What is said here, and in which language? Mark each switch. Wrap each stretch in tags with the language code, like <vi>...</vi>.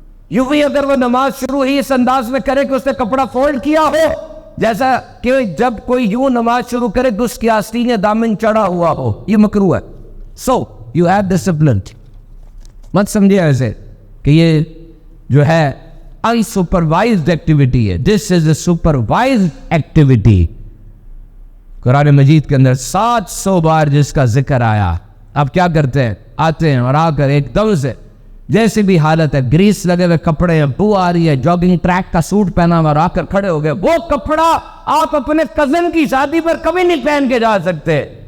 <ur>یوں ہی اگر وہ نماز شروع ہی اس انداز میں کرے کہ اس نے کپڑا فولڈ کیا ہو, جیسا کہ جب کوئی یوں نماز شروع کرے تو اس کی آستین دامن چڑھا ہوا ہو, یہ مکروہ ہے.</ur> <en>So you have discipline.</en> <ur>مت سمجھے ایسے کہ یہ جو ہے</ur> <en>unsupervised activity</en> <ur>ہے.</ur> <en>This is a supervised activity.</en> <ur>قرآن مجید کے اندر 700 بار جس کا ذکر آیا. آپ کیا کرتے ہیں؟ آتے ہیں اور آ کر ایک دم سے جیسی بھی حالت ہے, گریس لگے ہوئے کپڑے ہیں, بو آ رہی ہے, جاگنگ ٹریک کا سوٹ پہنا ہوا, اور آ کر کھڑے ہو گئے. وہ کپڑا آپ اپنے کزن کی شادی پر کبھی نہیں پہن کے جا سکتے.</ur>